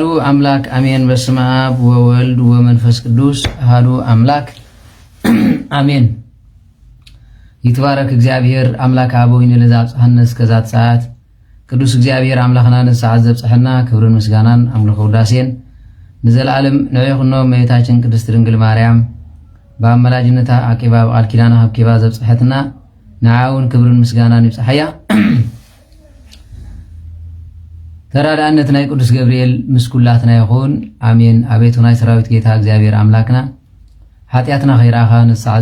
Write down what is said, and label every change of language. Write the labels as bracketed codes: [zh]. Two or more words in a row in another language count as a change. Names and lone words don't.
[gez] አምላክ አሜን። በስመ አብ ወወልድ ወመንፈስ ቅዱስ አሐዱ አምላክ አሜን። ይትባረክ እግዚአብሔር አምላክ አበዊነ ለዘአብጽሐነ እስከዛት ሰዓት [ti] ቅዱስ እግዚአብሔር አምላኽና ንሰዓት ዘብጽሐና ክብርን ምስጋናን አምልኮ ውዳሴን ንዘላለም ንዕኹኖ እመቤታችን ቅድስት ድንግል ማርያም በአመላጅነታ አቂባ በቃል ኪዳና ሀብኪባ ዘብጽሐትና ንዓውን ክብርን ምስጋናን ይብጽሐያ። ተራዳእነት ናይ ቅዱስ ገብርኤል ምስኩላትና ይኹን አሜን። አቤቱ ናይ ሰራዊት ጌታ እግዚአብሔር አምላክና ኃጢአትና ኸይራኻ ንሰዓት